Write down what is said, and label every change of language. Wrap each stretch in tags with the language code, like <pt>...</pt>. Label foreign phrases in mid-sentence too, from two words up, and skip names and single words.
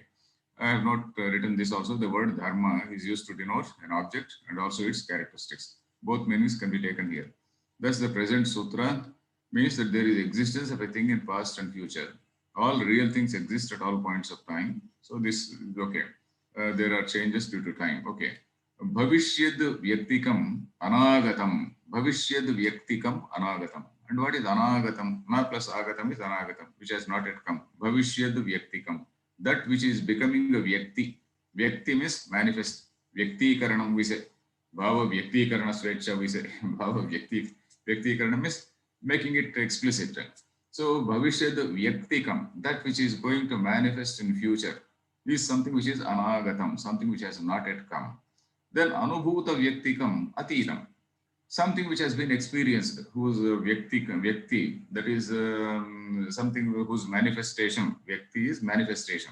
<en>I have not written this also. The word dharma is used to denote an object and also its characteristics. Both meanings can be taken here. Thus the present sutra means that there is existence of a thing in past and future. All real things exist at all points of time. So this is okay. There are changes due to time. Okay.</en> <sa>भविष्यद् व्यक्तिकम् अनागतम्. भविष्यद् व्यक्तिकम् अनागतम्.</sa> <en>And what is anagatam? Na plus agatam is anagatam, which has not yet come.</en> <sa>भविष्यद् व्यक्तिकम्.</sa> <en>That which is becoming a Vyakti. Vyakti means manifest. Vyakti-karanam we say.</en> <sa>भाव व्यक्तिकरण स्वेच्छा</sa> <en>we say.</en> <sa>भाव व्यक्तिकरणम्</sa> <en>means making it explicit. So</en> <sa>भविष्यद् व्यक्तिकम्,</sa> <en>that which is going to manifest in future, is something which is anagatam, something which has not yet come. Then</en> <sa>अनुभूत व्यक्तिकम् अतीतम्,</sa> <en>something which has been experienced, whose Vyakti, that is something whose manifestation, Vyakti is manifestation.</en>